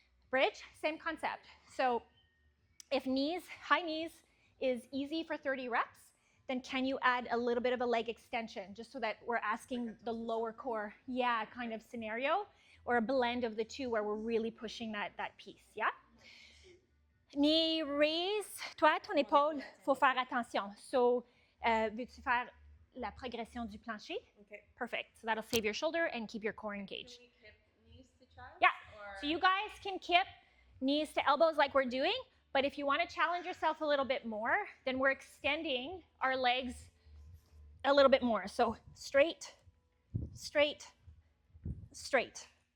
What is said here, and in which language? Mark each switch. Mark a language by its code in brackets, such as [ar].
[en] Bridge, same concept. So if high knees is easy for 30 reps, then can you add a little bit of a leg extension just so that we're asking the lower core, kind of scenario, or a blend of the two where we're really pushing that piece, yeah? [fr] Knee raise, toi, ton épaule, faut faire attention. So, veux-tu faire la progression du plancher? [en] Okay. Perfect. So that'll save your shoulder and keep your core engaged. Can we kip knees to chest? Yeah. Or... So you guys can kip knees to elbows like we're doing, but if you want to challenge yourself a little bit more, then we're extending our legs a little bit more. So straight, straight, straight.